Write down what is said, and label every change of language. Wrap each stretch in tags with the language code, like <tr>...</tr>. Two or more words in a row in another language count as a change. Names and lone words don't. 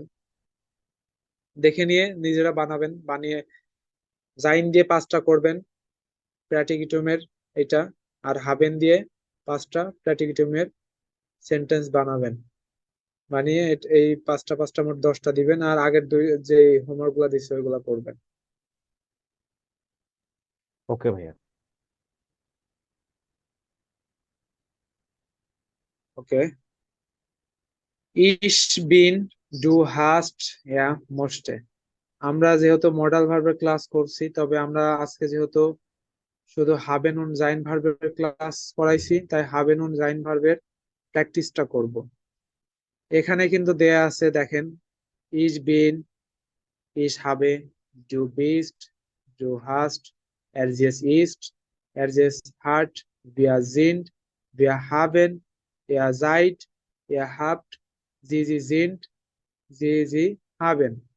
<bn>দেখে নিয়ে নিজেরা বানাবেন, বানিয়ে জাইন দিয়ে পাঁচটা করবেন প্র্যাটিকিটুমের এটা, আর হাবেন দিয়ে পাঁচটা প্র্যাটিকিটুমের সেন্টেন্স বানাবেন। বানিয়ে এই পাঁচটা পাঁচটা মোট 10টা দিবেন, আর আগের দুই যে হোমওয়ার্ক গুলা দিচ্ছে ওইগুলা করবেন। ওকে ভাইয়া। ওকে।</bn> <de>Ich bin, du hast, ja, musste।</de> <bn>আমরা যেহেতু মডাল ভার্বের ক্লাস করছি, তবে আমরা আজকে যেহেতু শুধু</bn> <de>haben und sein</de> <bn>ভার্বের ক্লাস করাইছি, তাই</bn> <de>haben und sein</de> <bn>ভার্বের প্র্যাকটিসটা করব। এখানে কিন্তু দেয়া আছে, দেখেন,</bn> <de>ich bin, ich habe, du bist, du hast, es ist, es hat, wir sind, wir haben, ihr seid, ihr habt, sie sind, sie haben।</de>